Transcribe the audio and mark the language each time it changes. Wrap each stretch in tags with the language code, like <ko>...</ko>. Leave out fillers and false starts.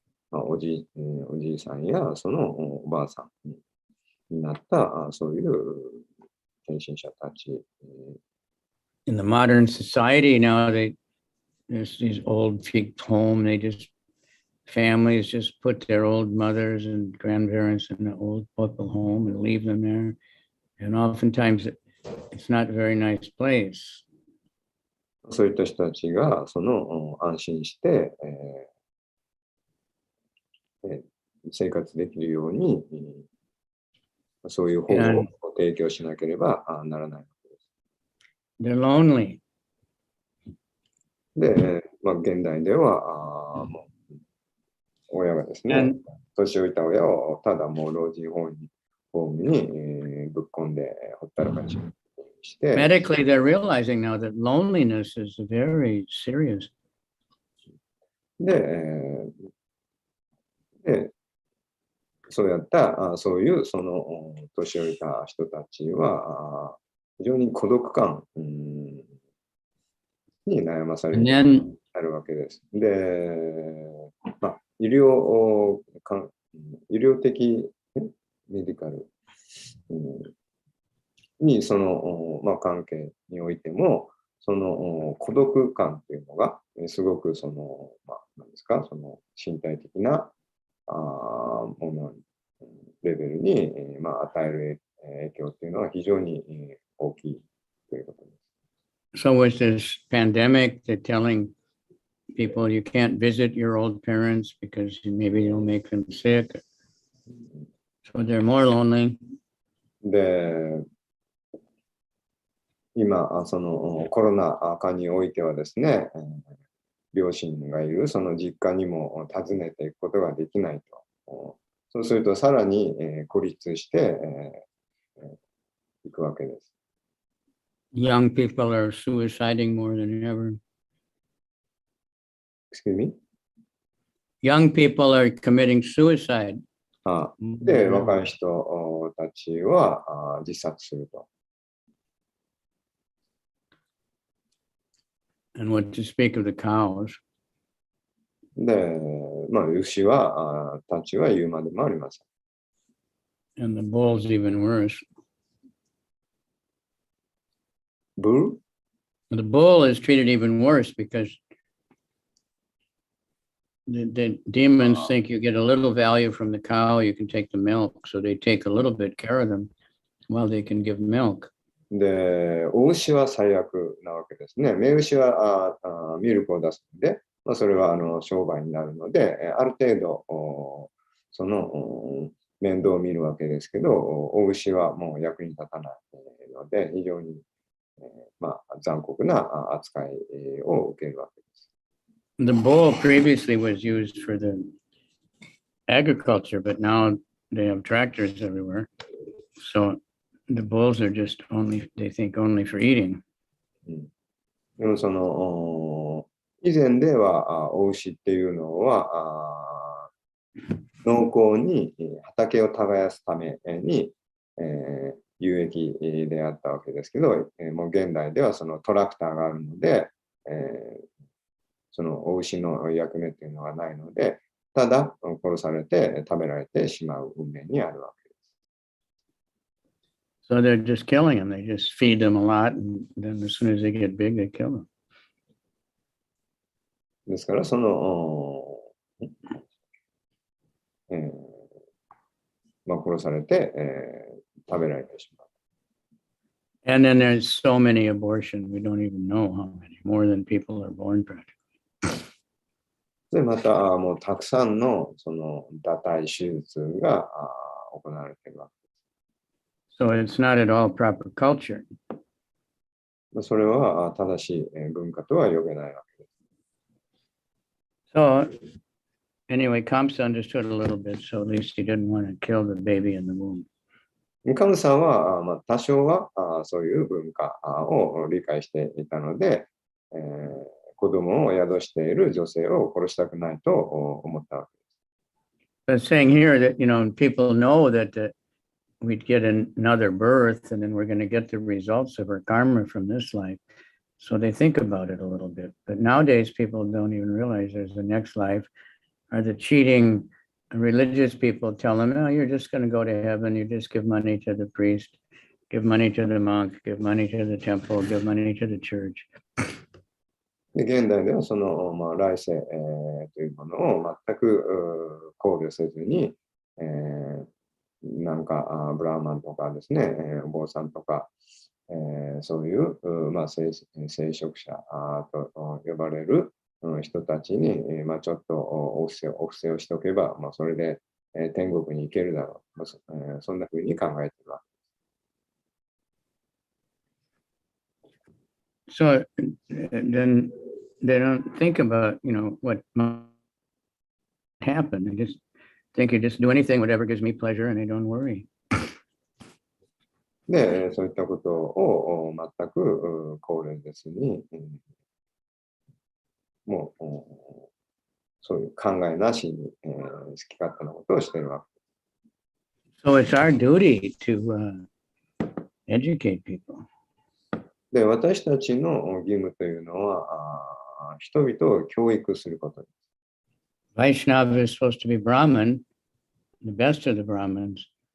<ja>おじいさんやそのおばあさんになったそういう献身者たち。</ja> <en>In the modern society now, there's these old folk home. Families just put their old mothers and grandparents in the old people home and leave them there. And oftentimes it's not a very nice place.</en> <ja>そういった人たちがその安心して、生活できるように、そういう保護を提供しなければならないわけです。</ja> <en>They're lonely.</en> <ja>で、現代ではもう親がですね、年老いた親をただもう老人ホームに、ぶっ込んでほったらかしして。</ja> <en>Medically, they're realizing now that loneliness is very serious.</en> <ja>で、そうやったそういうその年老いた人たちは非常に孤独感に悩まされるわけです。で、医療的メディカルにその、関係においてもその孤独感っていうのがすごくその、何ですか、その身体的なものレベルに、与える影響っていうのは非常に大きいということです。</ja> <en>So with this pandemic, they're telling people you can't visit your old parents because maybe you'll make them sick. So they're more lonely.</en> <ja>で、今、そのコロナ禍においてはですね、両親がいるその実家にも訪ねていくことができないと。そうするとさらに孤立していくわけです。</ja> <en>Young people are suiciding more than ever. Excuse me? Young people are committing suicide.</en> <ja>で、若い人たちは自殺すると。</ja> <en>And what to speak of the cows?</en> <ja>で、牛たちは言うまでもありません。</ja> <en>And the bull's even worse. Bull? The bull is treated even worse because the demons think you get a little value from the cow, you can take the milk. So they take a little bit care of them while they can give milk.</en> <ja>で、お牛は最悪なわけですね。雌牛はミルクを出すので、それは商売になるので、ある程度その面倒を見るわけですけど、お牛はもう役に立たないので、非常に残酷な扱いを受けるわけです。</ja> <en>The bull previously was used for the agriculture, but now they have tractors everywhere. So the bulls are just they think only for eating.</en> <ja>でもその以前ではお牛っていうのは農耕に畑を耕すために有益であったわけですけど、もう現代ではそのトラクターがあるので、そのお牛の役目っていうのがないので、ただ殺されて食べられてしまう運命にあるわけです。</ja> <en>So they're just killing them. They just feed them a lot, and then as soon as they get big, they kill them.</en> <ja>ですからその、殺されて、食べられてしまう。</ja> <en>And then there's so many abortions. We don't even know how many. More than people are born practically.</en> <ja>で、またもうたくさんのその堕胎手術が行われているわけです。</ja> <en>So it's not at all proper culture.</en> <ja>それは正しい文化とは呼べないわけです。</ja> <en>So anyway, Kamsa understood a little bit, so at least he didn't want to kill the baby in the womb.</en> <ja>カムさんは多少はそういう文化を理解していたので、子供を宿している女性を殺したくないと思ったわけです。</ja> <en>But saying here that, people know that we'd get another birth and then we're going to get the results of our karma from this life. So they think about it a little bit. But nowadays, people don't even realize there's the next life are the cheating religious people. Tell them, oh, you're just going to go to heaven. You just give money to the priest, give money to the monk, give money to the temple, give money to the church.</en> <ja>で現代ではその、来世、というものを全く考慮せずに、なんかブラーマンとかですね、お坊さんとか、そういう、聖職者と呼ばれる人たちに、ちょっとお布施をしておけば、それで、天国に行けるだろう、そんなふうに考えています。</ja> <en>So then they don't think about, what might happen. They just think you just do anything, whatever gives me pleasure, and they don't worry.</en> <ja>で、そういったことを全く考慮せずに、もうそういう考えなしに、好き勝手なことをしているわけ。</ja> <en>So it's our duty to educate people.</en> <ja>で、私たちの義務というのは、人々を教育することです。</ja> <en>Vaishnava is supposed to be Brahman, the best of the Brahmins.</en>